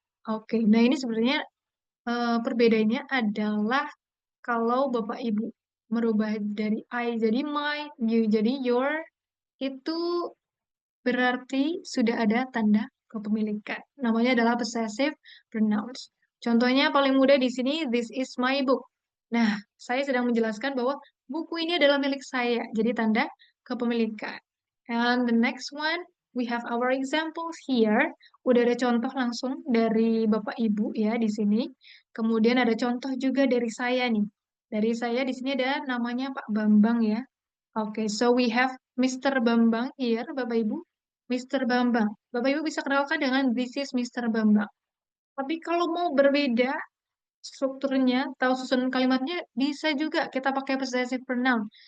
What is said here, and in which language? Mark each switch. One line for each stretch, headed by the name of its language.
Indonesian: Oke, nah ini sebenarnya perbedaannya adalah kalau Bapak Ibu merubah dari I jadi my, you jadi your, itu berarti sudah ada tanda kepemilikan. Namanya adalah possessive pronouns. Contohnya paling mudah di sini,
English: this is my book.
Indonesian: Nah, saya sedang menjelaskan bahwa buku ini adalah milik saya, jadi tanda kepemilikan.
English: And the next one, we have our examples here.
Indonesian: Udah ada contoh langsung dari Bapak Ibu ya di sini. Kemudian ada contoh juga dari saya nih. Dari saya di sini ada namanya Pak Bambang ya. Oke,
English: so we have Mr. Bambang here, Bapak Ibu. Mr. Bambang.
Indonesian: Bapak Ibu bisa kenalkan dengan
English: this is Mr. Bambang.
Indonesian: Tapi kalau mau berbeda strukturnya atau susunan kalimatnya bisa juga kita pakai possessive pronoun.